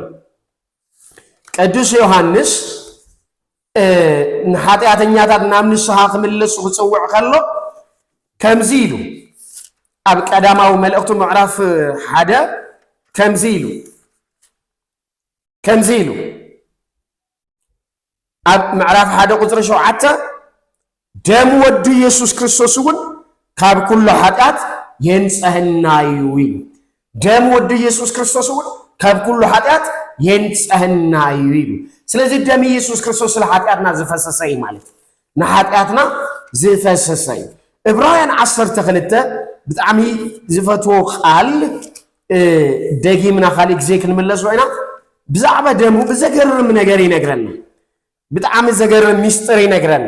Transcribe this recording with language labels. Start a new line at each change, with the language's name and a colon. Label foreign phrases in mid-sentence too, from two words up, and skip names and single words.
Tigrinya: ቅዱስ ዮሐንስ ኃጢአተኛታት ናምንስሃ ክምለሱ ክጽውዕ ከሎ ከምዚ ኢሉ ኣብ ቀዳማው መልእክቱ ምዕራፍ 1 ከምዚ ኢሉ ኣብ ምዕራፍ 1 ቁጥር 7 ደም ወዱ ኢየሱስ ክርስቶስ እውን ካብ ኩሉ ኃጢአት የንጸህና እዩ ደም ወዱ ኢየሱስ ክርስቶስ እውን ካብ ኩሉ ኃጢአት የንጽህና ይሉ ስለዚህ ደም ኢየሱስ ክርስቶስ ለኃጢአትና ዝፈሰሰይ ማለት ንኃጢአትና ዝፈሰሰይ ዕብራውያን 12 ብጣዕሚ ዝፈትዎ ቃል ደጊምና ካልእ ግዜ ክንምለስ ወይና ብዛዕባ ደሙ ብዘገርም ነገር ይነግረና ብጣዕሚ ዘገርም ሚስጥር ይነግረና